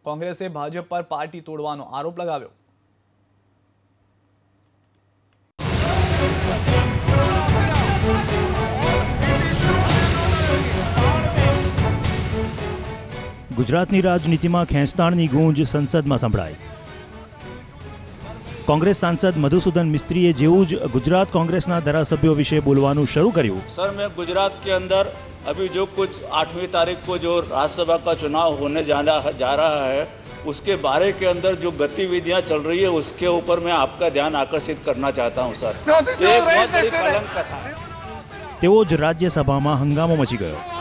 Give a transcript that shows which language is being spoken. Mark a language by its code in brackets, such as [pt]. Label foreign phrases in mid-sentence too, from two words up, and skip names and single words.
[gu] કોંગ્રેસે ભાજપ પર પાર્ટી તોડવાનો આરોપ લગાવ્યો. ગુજરાતની રાજનીતિમાં ખેંચતાણની ગૂંજ સંસદમાં સંભળાઈ. કોંગ્રેસ સાંસદ મધુસૂદન મિસ્ત્રીએ જેવું જ ગુજરાત કોંગ્રેસના ધારાસભ્યો વિષય બોલવાનું શરૂ કર્યું. [hi] सर, मैं गुजरात के अंदर अभी जो कुछ 8वीं तारीख को जो राज्यसभा का चुनाव होने जा रहा है उसके बारे के अंदर जो गतिविधियां चल रही है उसके ऊपर मैं आपका ध्यान आकर्षित करना चाहता हूं सर. एक बहुत बड़ी कलंक कथा. [gu] તેવો જ રાજ્યસભામાં હંગામો મચી ગયો.